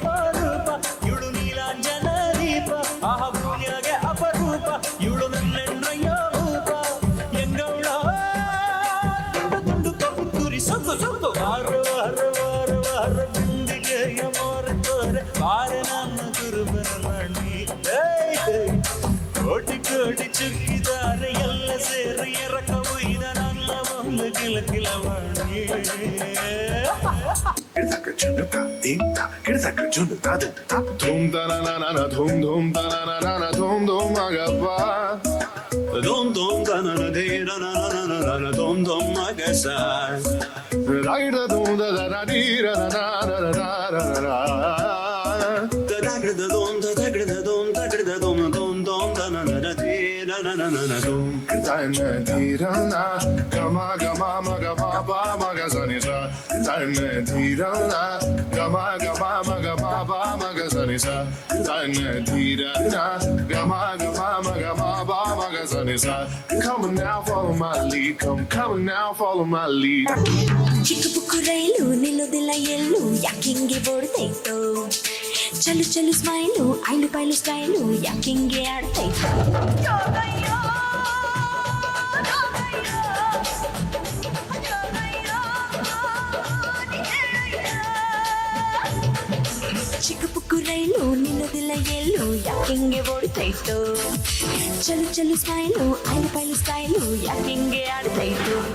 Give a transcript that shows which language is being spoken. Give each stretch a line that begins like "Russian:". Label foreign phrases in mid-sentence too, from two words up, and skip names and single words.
Kannada: ರೂಪ ಇವಳು ನೀಲಾಂಜನ ದೀಪ ಆಹ ಭೂಮಿಯಾಗೆ ಅಪರೂಪ ಇವಳು ನನ್ನೆಣ್ಣಯ್ಯ ರೂಪ ಎಂಗೌಳ ತುಂಡು ತುಂಡು ಕಪ್ಪು ಕುರಿ ಸೊಂದು ಸೊಂದು ವಾರ ವಾರ ವಾರ ವಾರ ಬಿಂದಿಗೆಯ ಮಾರ ತೋರೆ ಬಾರ ನನ್ನ ಕುರುಬನ ರಾಣಿ ಕೋಟಿ ಕೋಟಿ ಚುಕ್ಕಿದ್ದಾರೆ ಎಲ್ಲ ಸೇರಿ ಎರಕ ಒಯ್ದ ನನ್ನ ಬೊಂಬೆ ಕಿಲಕಿಲವಾಣಿ Dhum da na na na na dhum dhum da na na na na dhum dhum agappa Dum dum da na na de na na na na na na dum dum agasa Rai da dhum da da da di ra na na na na na na Da da da dum da da da dum da da dum dum dum da na na na de na na na na na dum da na di ra na gama gama ma gama ba ma ga sa ni sa da na di ra na gama gama ma gama ba ma ga sa ni sa da na di ra na gama gama ma gama ba ma ga sa ni sa
English: come on now follow my lead come on now follow my lead
Kannada: ಚಿಕ್ಕ ಪುಕ್ಕು ರೈಲು ನಿಲ್ಲೋದಿಲ್ಲ ಎಲ್ಲೂ ಯಾಕಿಂಗೆ ಓಡ್ತೈತೋ ಚಲು ಚಲು ಸ್ಮೈಲು ಐಲು ಪೈಲು ಸ್ಟೈಲು ಯಾಕಿಂಗೆ ಆಡ್ತೈತೋ ಚಿಕ್ಕ ಪುಕ್ಕು ರೈಲು ನಿಲ್ಲೋದಿಲ್ಲ ಎಲ್ಲೂ ಯಾಕಿಂಗೆ ಓಡ್ತೈತೋ ಚಲು ಚಲು ಸ್ಮೈಲು ಐಲು ಪೈಲು ಸ್ಟೈಲು ಯಾಕಿಂಗೆ ಆಡ್ತೈತೋ